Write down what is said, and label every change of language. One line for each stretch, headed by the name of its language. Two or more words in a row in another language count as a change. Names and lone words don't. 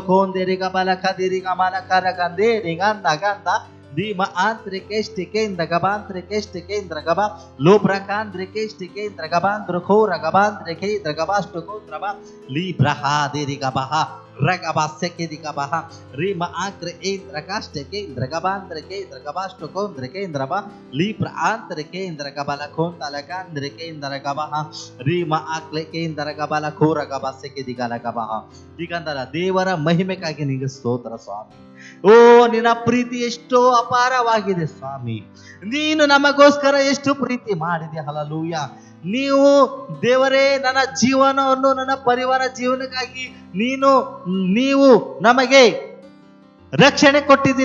Kannada: ಕೋಂದಿರಿಗಬಲ ಕದಿರಿಗಮಲ ಕರಗಂದಿರಿಗಂದಗಂದ ದೀಮ ಆಂತ್ರಿಕೆಷ್ಟಕೆಂದ್ರ ಗಬಾಂತ್ರಿಕೆಷ್ಟಕೆಂದ್ರ ಗಬ ಲೋಬ್ರಕಾಂದ್ರಿಕೆಷ್ಟಕೆಂದ್ರ ಗಬಾಂದ್ರ ಖೋರ ಗಬಾಂತ್ರಿಕೇಂದ್ರ ಗಬಾಷ್ಟುಕೋಂದ್ರಬ ಲೀಬ್ರಹಾದಿರಿಗಬಹ ರಗಬ ಸೆಕೆದಿಗಬಹ ರೀಮ ಆಕ್ರೆ ಏಂದ್ರ ಕಾಷ್ಟಕೆಂದ್ರ ಗಬಾಂತ್ರಿಕೇಂದ್ರ ಗಬಾಷ್ಟುಕೋಂದ್ರಿಕೇಂದ್ರಬ ಲೀಬ್ರ ಆಂತ್ರಿಕೇಂದ್ರ ಗಬಲ ಖೋಂತಲಕಾಂದ್ರಿಕೇಂದ್ರ ಗಬಹ ರೀಮ ಆಕ್ಲೆ ಕೇಂದ್ರ ಗಬಲ ಖೋರ ಗಬ ಸೆಕೆದಿಗಲ ಗಬಹ. ಈಗಂದರ ದೇವರ ಮಹಿಮೆಗಾಗಿ ನಿಮಗೆ ಸ್ತೋತ್ರ ಸ್ವಾಮಿ. ಓ, ನಿನ್ನ ಪ್ರೀತಿ ಎಷ್ಟೋ ಅಪಾರವಾಗಿದೆ ಸ್ವಾಮಿ. ನೀನು ನಮಗೋಸ್ಕರ ಎಷ್ಟು ಪ್ರೀತಿ ಮಾಡಿದೆ. ಹಲ್ಲೆಲೂಯಾ. ನೀವು ದೇವರೇ, ನನ್ನ ಜೀವನವನ್ನು ನನ್ನ ಪರಿವಾರ ಜೀವನಕ್ಕಾಗಿ ನೀವು ನಮಗೆ ರಕ್ಷಣೆ ಕೊಟ್ಟಿದ್ದೀನಿ.